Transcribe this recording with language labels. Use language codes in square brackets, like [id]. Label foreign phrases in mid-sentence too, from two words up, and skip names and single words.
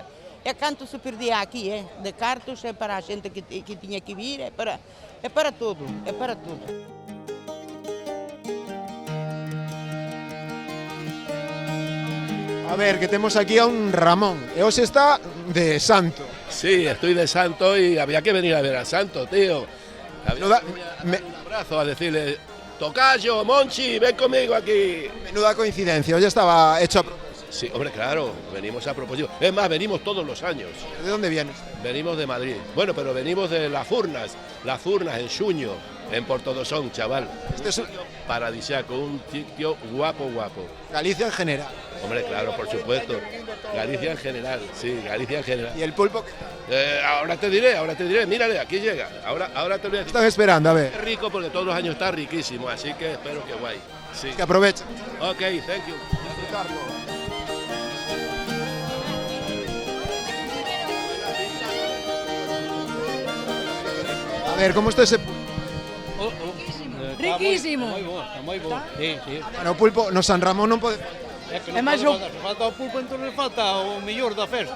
[gl] E canto se perdía aquí, de cartos, é para a xente que tiña que vir, é para todo, é para todo. A ver, que temos aquí a un Ramón, e hoxe está de santo. [es] Sí, estoy de santo y había que venir a ver al santo, tío. Había un abrazo a decirle, tocayo, Monchi, ven conmigo aquí. Menuda coincidencia, hoy estaba hecho a propósito. Sí, hombre, claro, venimos a propósito. Es más, venimos todos los años. ¿De dónde vienes? Venimos de Madrid. Bueno, pero venimos de Las Furnas en Xuño, en Portodosón, chaval. Este es paradisíaco, un sitio guapo. Galicia en general. Hombre, claro, por supuesto. Galicia en general, sí, Galicia en general. ¿Y el pulpo? Ahora te diré, mírale, aquí llega. Ahora te voy a decir. Están esperando, a ver. Es rico porque todos los años está riquísimo, así que espero que guay. Sí. Que aprovechen. [en] Ok, thank you. [es] A ver, ¿cómo está ese pulpo? Riquísimo. [gl] Está moi bo. Sí. Bueno, o pulpo no San Ramón non pode... É que non pode faltar, se falta o pulpo, entón non falta o mellor da festa.